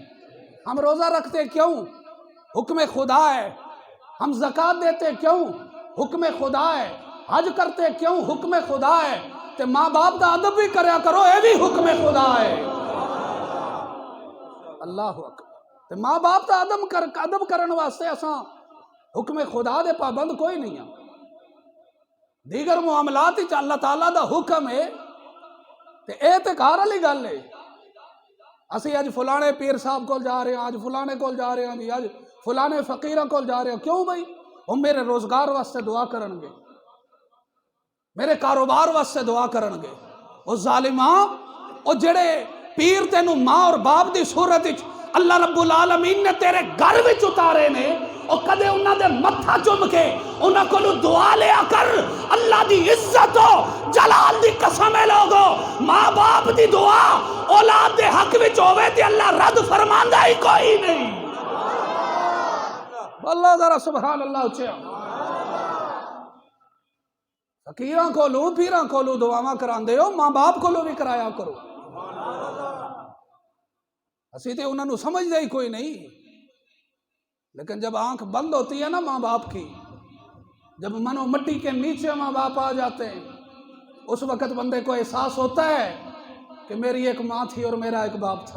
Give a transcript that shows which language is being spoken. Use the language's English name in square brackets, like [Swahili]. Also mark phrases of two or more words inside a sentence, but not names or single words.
[Urdu] ہم روزہ رکھتے کیوں؟ حکم خدا ہے۔ ہم زکوٰۃ دیتے کیوں؟ حکم خدا ہے۔ حج کرتے کیوں؟ حکم خدا ہے۔ [Punjabi] تے ماں باپ دا ادب بھی کریا کرو، اے بھی حکم خدا ہے۔ [Arabic] اللہ اکبر۔ [Punjabi] تے ماں باپ دا ادب کرن واسطے اساں حکم خدا دے پابند کوئی نہیں ہے۔ دیگر معاملات ہی اللہ تعالیٰ دا حکم ہے تے اے تے گھر والی گل ہے۔ اسی اج فلانے پیر صاحب کول جا رہے ہیں، اج فلانے کول جا رہے ہیں، جی اج فلانے فقیراں کول جا رہے ہیں، کیوں بھائی؟ وہ میرے روزگار واسطے دعا کرن گے، میرے کاروبار واسطے دعا کرن گے۔ وہ ظالماں، وہ جڑے پیر تینوں ماں اور باپ دی صورت وچ اللہ [Arabic] رب العالمین [Punjabi] نے تیرے گھر وچ اتارے نے اور کدے انہاں دے متھا چم کے انہاں کولو دعا لیا کر. اللہ دی عزت و جلال دی قسم ہے لوگو، ماں باپ دی دعا اولاد دے حق وچ ہوے تے اللہ رد فرماندا ہی کوئی نہیں. [Urdu] اللہ ذرا [Arabic] سبحان اللہ [Urdu] اچھا. [Punjabi] فقیراں کولو پیراں کولو دعاواں کراندے ہو، ماں باپ کولو بھی کرایا کرو. اسی تے انہوں نے سمجھ دے ہی کوئی نہیں. [Urdu] لیکن جب آنکھ بند ہوتی ہے نا ماں باپ کی، جب منو مٹی کے نیچے ماں باپ آ جاتے ہیں، اس وقت بندے کو احساس ہوتا ہے کہ میری ایک ماں تھی اور میرا ایک باپ تھا.